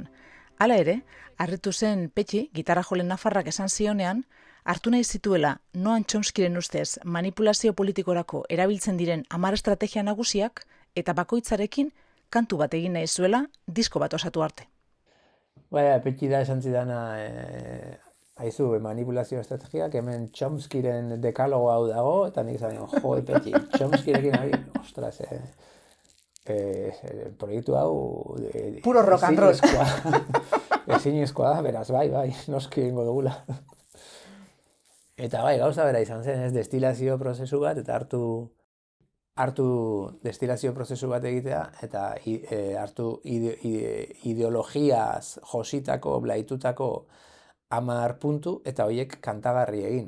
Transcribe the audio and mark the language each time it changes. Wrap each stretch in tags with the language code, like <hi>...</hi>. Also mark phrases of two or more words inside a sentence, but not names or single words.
<eu>Hala ere, harritu zen Petxi, gitarra jolen nafarrak esan zionean, hartu nahi zituela Noam Chomskyren ustez manipulazio politikorako erabiltzen diren 10 estrategia nagusiak eta bakoitzarekin kantu bat egin nahi zuela disko bat osatu arte. Petxi da esan zidana, haizu, manipulazio estrategiak, hemen Chomskyren dekalogo hau dago, eta nik zain, Petxi, Chomskyrekin ostras, proiektu hau</eu> <en>puro rock and roll.</en> <eu>Ezinezkoa da, beraz, bai, noski egingo dugula. Eta gauza bera izan zen, destilazio prozesu bat, eta hartu destilazio prozesu bat egitea, eta hartu ideologiaz jositako, blaitutako 10 puntu, eta horiek kantagarri egin.</eu>